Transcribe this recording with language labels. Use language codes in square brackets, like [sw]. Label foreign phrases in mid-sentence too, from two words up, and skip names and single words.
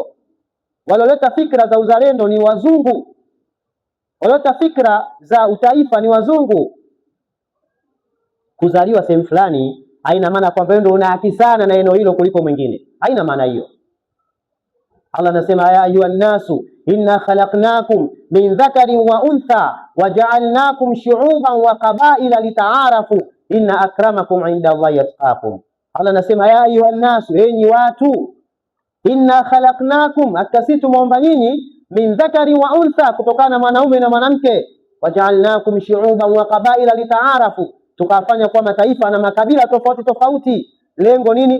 [sw] Waloleta fikra za uzalendo ni wazungu, waloleta fikra za utaifa ni wazungu. Kuzaliwa sehemu fulani haina maana kwamba wewe ndio una haki sana na eneo hilo kuliko mwingine, haina maana hiyo. [ar] Allah anasema يا أيها الناس إنا خلقناكم من ذكر وأنثى وجعلناكم شعوبا وقبائل لتعارفوا إن أكرمكم عند الله أتقاكم. [sw] Allah anasema [ar] يا أيها الناس, [sw] enyi watu, [ar] إنا خلقناكم, [sw] akasi tumeomba nyinyi, [ar] من ذكر وأنثى, [sw] kutokana na mwanaume na mwanamke, [ar] وجعلناكم شعوبا وقبائل لتعارفوا, [sw] tukafanya kwa mataifa na makabila tofauti tofauti. Lengo nini?